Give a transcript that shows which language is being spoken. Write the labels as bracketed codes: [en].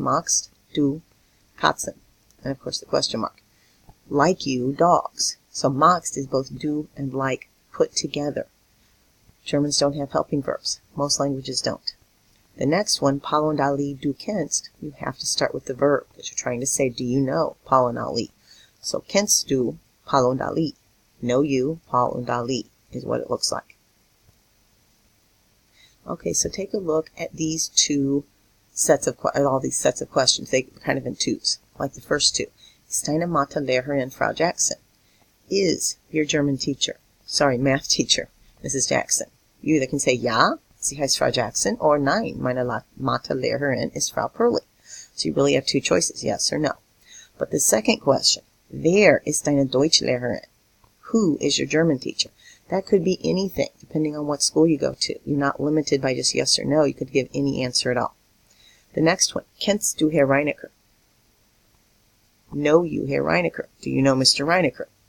[de] Magst du Katzen? [en] And of course the question mark. Like you dogs. So magst is both do and like put together. Germans don't have helping verbs. Most languages don't. The next one, [de] Paul und Ali du kennst, [en] you have to start with the verb because you're trying to say, do you know Paul and Ali? [de] So kennst du Paul und Ali? [en] Know you, Paul und Ali, is what it looks like. Okay, so take a look at these two sets of all these sets of questions. They kind of in twos, like the first two. [de] Ist deine Mathelehrerin Frau Jackson? [en] Is your math teacher, Mrs. Jackson? You either can say [de] ja, sie heißt Frau Jackson, [en] or [de] nein, meine Mathelehrerin ist Frau Perley. [en] So you really have two choices, yes or no. But the second question, [de] wer ist deine Deutschlehrerin? [en] Who is your German teacher? That could be anything, depending on what school you go to. You're not limited by just yes or no. You could give any answer at all. The next one, [de] kennst du Herr Reinecker? [en] Know you Herr Reinecker? Do you know Mr. Reinecker?